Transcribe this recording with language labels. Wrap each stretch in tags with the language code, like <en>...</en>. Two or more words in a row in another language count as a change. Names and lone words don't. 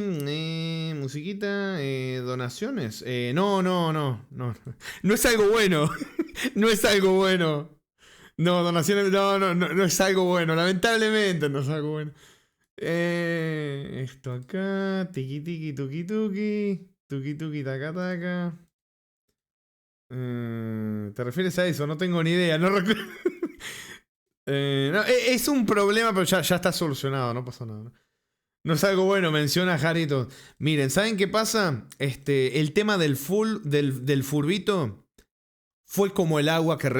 <es>Musiquita, donaciones. No. No es algo bueno. No es algo bueno. No, donaciones, no es algo bueno. Lamentablemente no es algo bueno. Esto acá. Tiki, tiki, tuki, tuki. Tuki, tuki, taca, taca. ¿Te refieres a eso? No tengo ni idea. No recuerdo. No, es un problema, pero ya está solucionado, no pasa nada. No es algo bueno, menciona Jarito. Miren, ¿saben qué pasa? El tema del furbito fue como el agua que...</es>